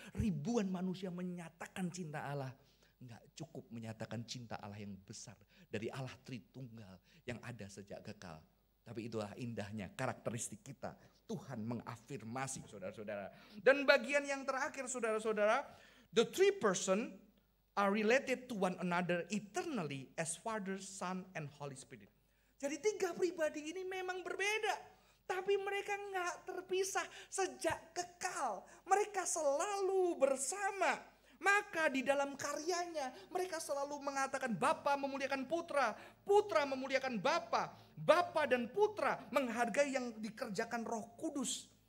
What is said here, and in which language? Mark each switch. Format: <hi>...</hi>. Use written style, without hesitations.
<id>Ribuan manusia menyatakan cinta Allah. Enggak cukup menyatakan cinta Allah yang besar. Dari Allah Tritunggal yang ada sejak kekal. Tapi itulah indahnya karakteristik kita. Tuhan mengafirmasi saudara-saudara. Dan bagian yang terakhir saudara-saudara.</id> <en>The three person are related to one another eternally as Father, Son, and Holy Spirit.</en> <id>Jadi tiga pribadi ini memang berbeda. Tapi mereka gak terpisah sejak kekal. Mereka selalu bersama. Maka di dalam karyanya mereka selalu mengatakan Bapa memuliakan Putra. Putra memuliakan Bapa. Bapa dan Putra menghargai yang dikerjakan Roh Kudus.</id>